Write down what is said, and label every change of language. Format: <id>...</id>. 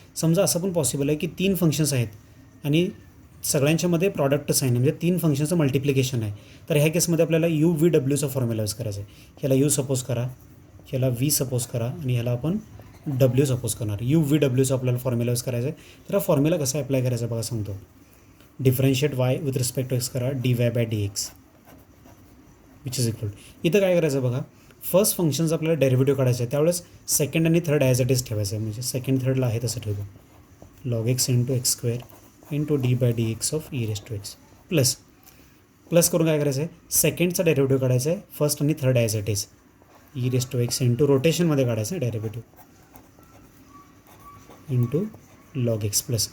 <mr>समजा असं पण पॉसिबल आहे की 3 फंक्शन्स आहेत आणि सगळ्यांच्यामध्ये प्रॉडक्ट साईन म्हणजे 3 फंक्शनचं मल्टिप्लिकेशन आहे. तर ह्या केसमध्ये आपल्याला यू व्ही डब्ल्यूचा फॉर्म्युला यूज करायचा आहे. ह्याला यू सपोज करा, ह्याला व्ही सपोज करा आणि ह्याला आपण डब्ल्यू सपोज करणार. यू व्ही डब्ल्यूचा आपल्याला फॉर्म्युला यूज करायचा आहे. तर हा फॉर्म्युला कसा अप्लाय करायचा बघा सांगतो.</mr> <en>Differentiate y with respect to x करा, d y by d x which is equal.</en> <mr>इथं काय करायचं बघा, फर्स्ट फंक्शन्स आपल्याला डेरिव्हेटिव्ह काढायचं आहे, त्यावेळेस सेकंड आणि थर्ड ॲज इट इज ठेवायचं आहे. म्हणजे सेकंड थर्डला आहे तसं ठेवतो.</mr> <en>log x into x square into d by d x of e raise to x</en> <mr>plus करून काय करायचं आहे, सेकंडचा डेरिव्हेटिव्ह काढायचा आहे, फर्स्ट आणि third as it is E raise to x into रोटेशनमध्ये काढायचं आहे derivative into log x plus.</mr>